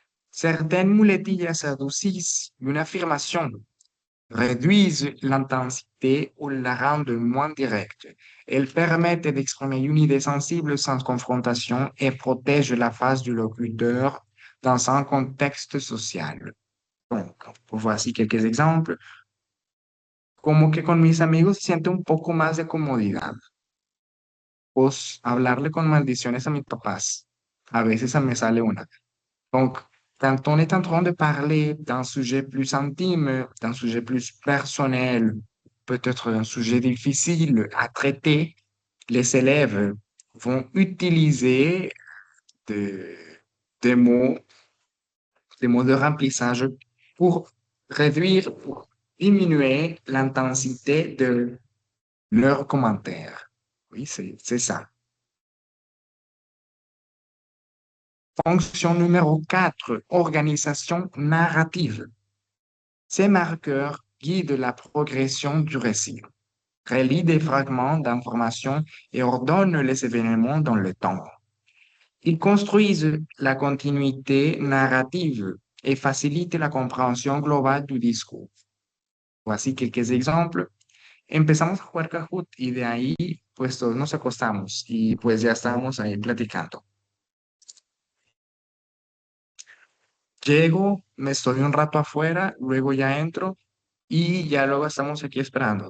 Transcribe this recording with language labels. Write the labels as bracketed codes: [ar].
[fr] Certaines muletillas adoucissent une affirmation, réduisent l'intensité ou la rendent moins directe. Elles permettent d'exprimer une idée sensible sans confrontation et protègent la face du locuteur dans un contexte social. Donc, voici quelques exemples. [es] Como que con mis amigos siento un poco más de comodidad. Pues hablarle con maldiciones a mis papás. A veces se me sale una. [fr] Donc, quand on est en train de parler d'un sujet plus intime, d'un sujet plus personnel, peut-être un sujet difficile à traiter, les élèves vont utiliser de- des mots, des mots de remplissage pour réduire, pour diminuer l'intensité de leurs commentaires. Oui, c'est ça. Fonction numéro 4, organisation narrative. Ces marqueurs guident la progression du récit, relient des fragments d'informations et ordonnent les événements dans le temps. Ils construisent la continuité narrative et facilitent la compréhension globale du discours. Voici quelques exemples. [es] Empezamos a jugar Kahoot y de ahí pues todos nos acostamos y pues ya estábamos ahí platicando. Llego, me estoy un rato afuera, luego ya entro y ya luego estamos aquí esperando.